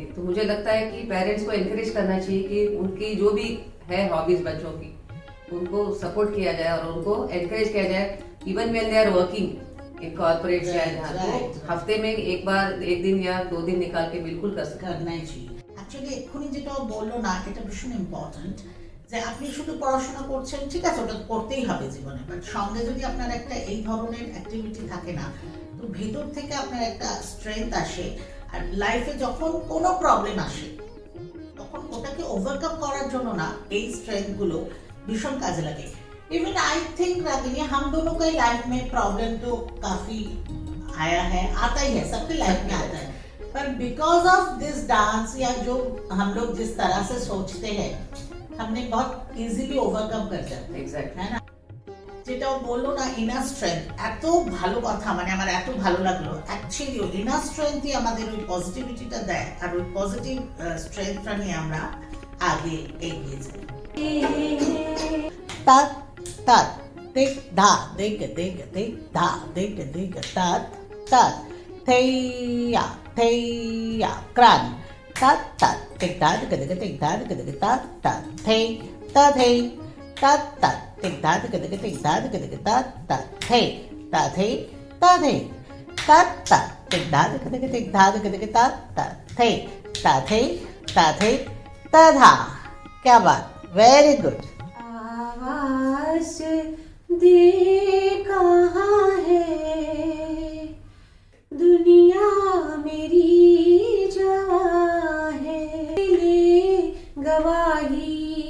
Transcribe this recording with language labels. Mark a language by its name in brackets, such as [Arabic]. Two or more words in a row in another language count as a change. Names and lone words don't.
[Hindi] तो मुझे लगता है कि पेरेंट्स को एनकरेज करना चाहिए कि उनकी जो भी है हॉबीज बच्चों की, उनको सपोर्ट किया जाए और उनको एनकरेज किया जाए, [English] even when they are working in corporate [Hindi] या जहाँ, तो हफ्ते में एक बार 1 दिन या 2 दिन निकाल के बिल्कुल कर सकते हैं। करनाই चाहिए। [Bangla] অ্যাকচুয়ালি এক্ষুনি যেটা ও বললো না, এটা ভীষণ ইম্পর্টেন্ট, যে আপনি শুধু পড়াশোনা করছেন, ঠিক আছে ওটা করতেই হবে জীবনে, বাট সঙ্গে যদি আপনার একটা এই ধরনের অ্যাক্টিভিটি থাকে না, তো ভেতর থেকে আপনার একটা স্ট্রেংথ আসে, আর লাইফে যখন কোনো প্রবলেম আসে তখন ওটাকে ওভারকাম করার জন্য না এই স্ট্রেংথ গুলো ভীষণ কাজে লাগে। [English] even I think [Hindi] रागिनी, हम दोनों के लाइफ में प्रॉब्लम तो काफी आया है, आता ही है, सबके लाइफ में आता है, पर [English] because of this dance [Hindi] या जो हम लोग जिस तरह से सोचते हैं हमने बहुत [English] easily overcome [Hindi] कर जाते हैं, [English] Exactly. [Bangla] है না? যেটা ও বললো না [English] inner strength, [Bangla] এত ভালো কথা, মানে আমার এত ভালো লাগলো। অ্যাকচুয়ালি ওই [English] inner strengthই [Bangla] আমাদের ওই পজিটিভিটিটা দেয়, আর ওই [English] positive strengthটা [Bangla] নিয়ে আমরা আগে এগিয়ে যাই। তাত তাত দিক ধা দিক দিক দিক ধা দিক দিক তাত তাত থেইয়া থেইয়া ক্রান তাত তাত দিক ধা দিক দিক দিক ধা দিক দিক তাত তাত থেই তা থেই তাত তাত দিক ধা দিক দিক দিক ধা দিক দিক তাত তাত থেই তা থেই তা থেই তাত তাত দিক ধা দিক দিক দিক ধা দিক দিক তাত তাত থেই তা থেই তা থেই তা ধা। [Hindi] क्या बात, [English] very good. [Hindi] आवाज दे कहाँ है दुनिया मेरी जवां है, ले गवाही